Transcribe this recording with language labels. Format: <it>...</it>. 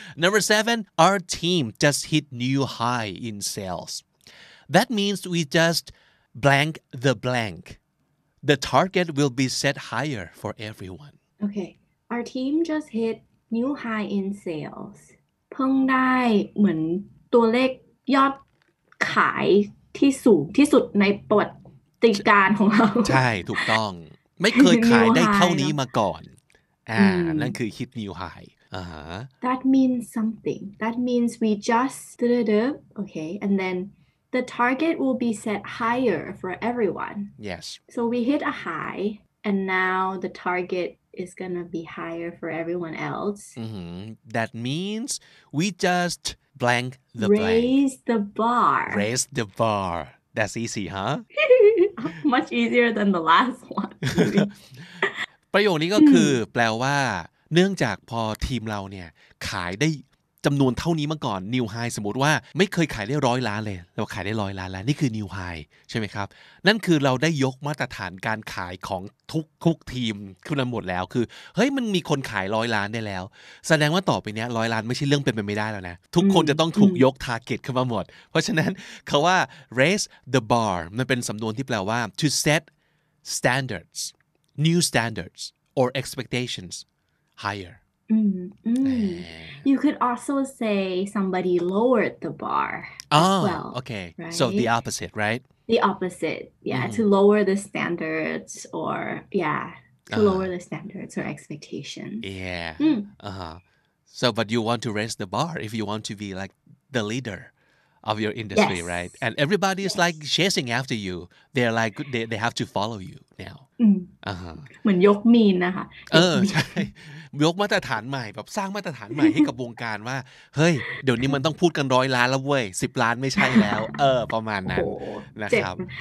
<en>Number 7, our team just hit new high in sales. That means we just blank the blank. The target will be set higher for everyone. Okay. Our team just hit new high in sales.</en> <th>เพิ่งได้เหมือนตัวเลขยอดขายที่สูงที่สุดในประวัติการของเรา ใช่ถูกต้องไม่เคยขายได้เท่านี้มาก่อนนั่นคือ</th> <en>hit new high That means something. That means we just okay, and then the target will be set higher for everyone. Yes. So we hit a high, and now the target is gonna be higher for everyone else. That means we just blank the blank. Raise the bar. Raise the bar. That's easy, huh? Much easier than the last one.</en> <th>ประโยคนี้ก็คือแปลว่าเนื่องจากพอทีมเราเนี่ยขายได้จำนวนเท่านี้มาก่อน New High สมมติว่าไม่เคยขายได้100 ล้านเลยเราขายได้100 ล้านแล้วนี่คือ New High ใช่ไหมครับนั่นคือเราได้ยกมาตรฐานการขายของ ทุกทีมขึ้นมาหมดแล้วคือเฮ้ยมันมีคนขาย100 ล้านได้แล้วแสดงว่าต่อไปนี้100 ล้านไม่ใช่เรื่องเป็นไปไม่ได้แล้วนะทุกคนจะต้องถูกยก target ขึ้นมาหมดเพราะฉะนั้นคำว่า</th> <en>raise the bar</en> <th>มันเป็นสำนวนที่แปลว่า</th> <en>to set standards new standards or expectations higher You could also say somebody lowered the bar as well. Okay. Right? So the opposite, right? The opposite, yeah, to lower the standards or, to lower the standards or expectations. Yeah. So, but you want to raise the bar if you want to be like the leader of your industry, Yes. right? And everybody is like chasing after you. They're like, they have to follow you now.</en> <th>เหมือนยกมีนนะคะ ใช่ยกมาตรฐานใหม่แบบสร้างมาตรฐานใหม่ให้กับวงการว่าเฮ้ยเดี๋ยวนี้มันต้องพูดกัน100 ล้านแล้วเว้ย10 ล้านไม่ใช่แล้วประมาณนั้นนะครับ</th>